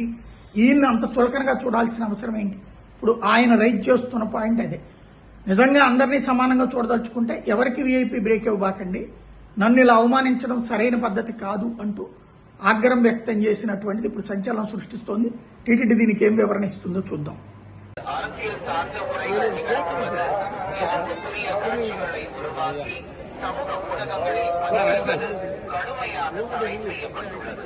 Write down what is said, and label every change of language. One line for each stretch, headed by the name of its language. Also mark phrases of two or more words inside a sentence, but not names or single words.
Telugu: ఈయన్ని అంత చులకనగా చూడాల్సిన అవసరం ఏంటి? ఇప్పుడు ఆయన రైజ్ చేస్తున్న పాయింట్ అదే. నిజంగా అందరినీ సమానంగా చూడదలుచుకుంటే ఎవరికి వీఐపీ బ్రేక్ ఇవ్వబాకండి, నన్ను ఇలా అవమానించడం సరైన పద్ధతి కాదు అంటూ ఆగ్రహం వ్యక్తం చేసినటువంటిది ఇప్పుడు సంచలనం సృష్టిస్తోంది. టీటీడీ దీనికి ஏன் వివరణ ఇస్తుందో చూద్దాం.
Tamil: அரசியல் சார்ந்த உரைகளை புதிய உருவாக்கி சமூக ஊடகங்களில் கடுமையாக தடை செய்யப்பட்டுள்ளது.